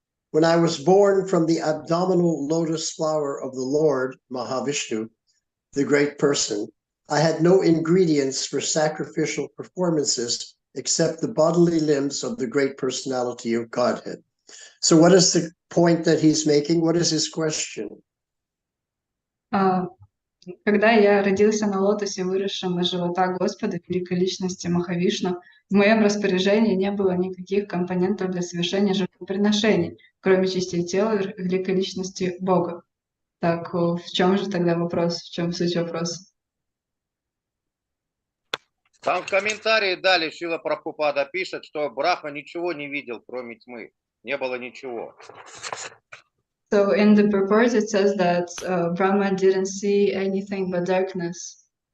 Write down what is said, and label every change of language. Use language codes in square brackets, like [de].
[en] When I was born from the abdominal lotus flower of the Lord, Mahavishnu, the great person, I had no ingredients for sacrificial performances except the bodily limbs of the great personality of Godhead. So what is the point that he's making? What is his question? [ru] Когда я родился на лотосе, выросшем из живота Господа, великой личности Махавишну, в моем распоряжении не было никаких компонентов для совершения жертвоприношений, кроме частей тела великой личности Бога. Так в чем же тогда вопрос, в чем суть вопроса? Там в комментарии далее Шрила Прабхупада пишет, что Брахма ничего не видел, кроме тьмы. Не было ничего. [en] So in the purport it says that Brahma didn't see anything but darkness.